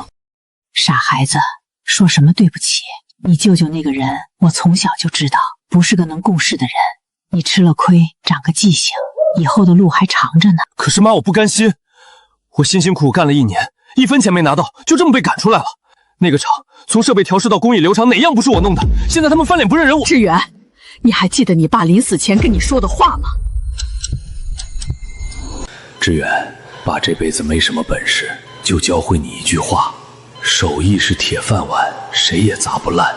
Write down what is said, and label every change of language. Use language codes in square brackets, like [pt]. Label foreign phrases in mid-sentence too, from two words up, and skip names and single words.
[zh] 傻孩子，說什麼對不起？你舅舅那個人，我從小就知道，不是個能共事的人。你吃了虧，長個記性，以後的路還長着呢。可是媽，我不甘心， 我辛辛苦苦干了1年，1分钱没拿到，就这麼被趕出來了。那個廠從設備調試到工藝流程，哪樣不是我弄的？現在他們翻臉不認人我。志遠，你還記得你爸臨死前跟你說的話嗎？志遠，爸這輩子沒什麼本事，就教會你一句話：手藝是鐵飯碗，誰也砸不爛。